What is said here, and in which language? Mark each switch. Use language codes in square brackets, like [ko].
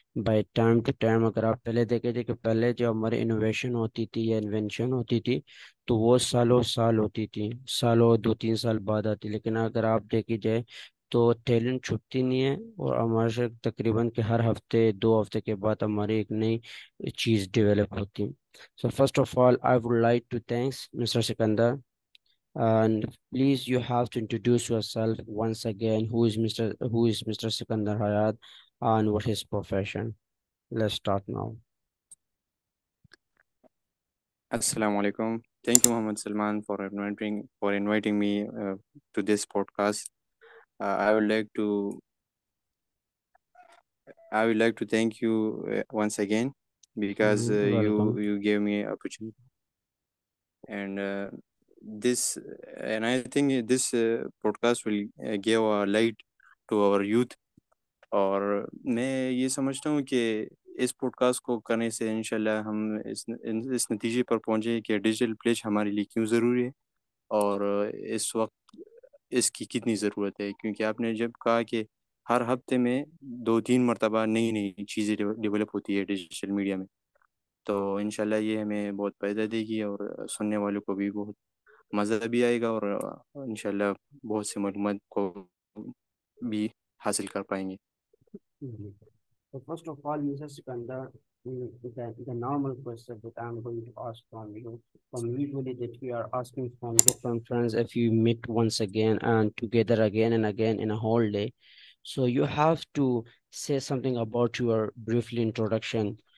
[ur] By time to time. اگر آپ پہلے دیکھیں تھے کہ پہلے جو ہماری انوویشن ہوتی تھی یا انوینشن ہوتی تھی تو وہ سالوں سال ہوتی تھی، سالوں 2-3 سال بعد آتی، لیکن اگر آپ دیکھی جائے تو ٹیلنٹ چھپتی نہیں ہے، اور ہمارے سے تقریباً کہ ہر ہفتے 2 ہفتے کے بعد ہماری ایک نئی چیز ڈیولپ ہوتی ہے۔ [en] So first of all I would like to thanks mister Sikandar. And please, you have to introduce yourself once again. Who is Mr. Sikandar Hayat and what his profession? Let's start now. [ur] السلام علیکم. [en] Thank you, Muhammad Salman, for inviting me to this podcast. Uh, I would like to I would like to thank you once again because Welcome. you gave me opportunity, and this and I think this podcast will give a light to our youth. [ur] اور میں یہ سمجھتا ہوں کہ اس pod cost کو کرنے سے انشاءاللہ ہم اس نتیجے پر پہنچے کہ ڈیجیٹل پلیج ہمارے لیے کیوں ضروری ہے، اور اس وقت اس کی کتنی ضرورت ہے، کیونکہ آپ نے جب کہا کہ ہر ہفتے میں 2-3 مرتبہ نئی نئی چیزیں ڈیولپ ہوتی ہے ڈیجیٹل میڈیا میں، تو انشاءاللہ یہ ہمیں بہت فائدہ دے گی، اور سننے والوں کو بھی بہت مزہ بھی آئے گا، اور انشاءاللہ بہت سی معلومات کو بھی حاصل کر پائیں گے۔ [en] Mhm. So first of all, Mr. Sikandar, the normal question that I'm going to ask from usually that we are asking from different friends if you meet once again and together again and again in a whole day. So you have to say something about your briefly introduction.